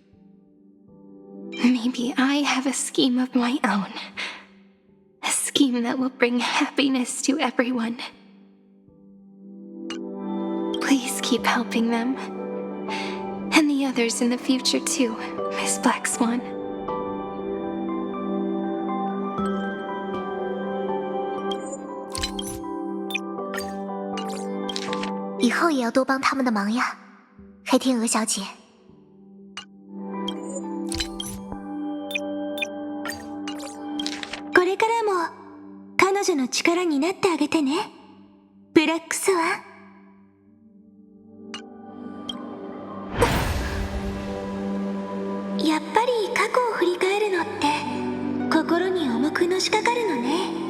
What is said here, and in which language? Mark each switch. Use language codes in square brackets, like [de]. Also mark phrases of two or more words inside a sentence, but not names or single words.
[en] Maybe I have a scheme of my own. A scheme that will bring happiness to everyone. Please keep helping them. And the others in the future too, Miss Black Swan. [zh] 以后也要多帮他们的忙呀，黑天鹅小姐。 [ja] これからも彼女の力になってあげてね、ブラックスワン。やっぱり過去を振り返るのって心に重くのしかかるのね。